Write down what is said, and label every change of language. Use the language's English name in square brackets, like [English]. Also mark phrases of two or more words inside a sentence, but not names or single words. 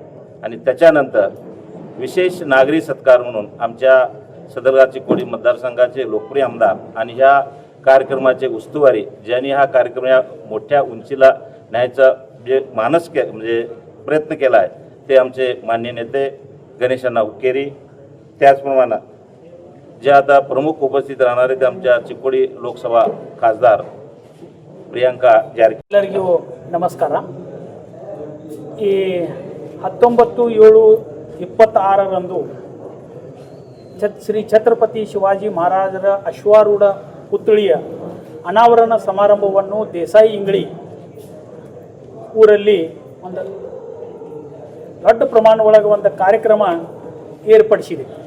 [Marathi] आणि त्याच्यानंतर विशेष नागरी सत्कार म्हणून आमच्या सदलगा चिकोडी मतदारसंघाचे लोकप्रिय आमदार आणि ह्या कार्यक्रमाचे उस्तुवारी ज्यांनी हा कार्यक्रम या मोठ्या उंचीला न्यायचा जे म्हणजे प्रयत्न केला आहे ते आमचे मान्य नेते गणेशअण्णा हुक्केरी. त्याचप्रमाणे जे आता प्रमुख उपस्थित राहणारे ते आमच्या चिकोडी लोकसभा खासदार ಪ್ರಿಯಾಂಕಾ ಜಾರಕಿಹೊಳಿ. [Kannada] ಎಲ್ಲರಿಗೂ ನಮಸ್ಕಾರ. ಈ 19/7/26ರಂದು ಶ್ರೀ ಛತ್ರಪತಿ ಶಿವಾಜಿ ಮಹಾರಾಜರ ಅಶ್ವಾರೂಢ ಪುತ್ಥಳಿಯ ಅನಾವರಣ ಸಮಾರಂಭವನ್ನು ದೇಸಾಯಿ ಇಂಗಳಿ ಊರಲ್ಲಿ ಒಂದು ದೊಡ್ಡ ಪ್ರಮಾಣದೊಳಗೆ ಒಂದು ಕಾರ್ಯಕ್ರಮ ಏರ್ಪಡಿಸಿದೆ.